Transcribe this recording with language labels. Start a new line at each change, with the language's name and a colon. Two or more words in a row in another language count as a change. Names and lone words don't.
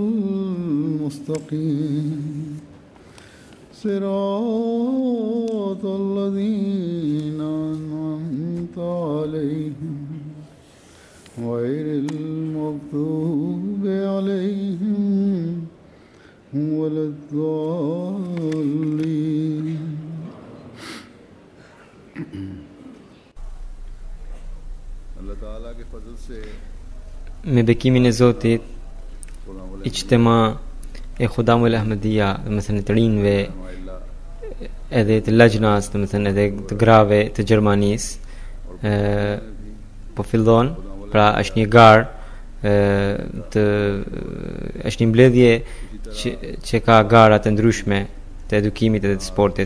Arabic: المستقيم صراط الذين أنعمت عليهم غير المغضوب عليهم ولا الضالين.
Albanian: Me bekimin e Zotit, ijtema e Khudamul Ahmadiyya, domethënë të rinjve edhe të lajnas, domethënë edhe të grave të Gjermanisë, po fillon, pra është një garë është një mbledhje që ka gara të ndryshme të edukimit edhe të sportit.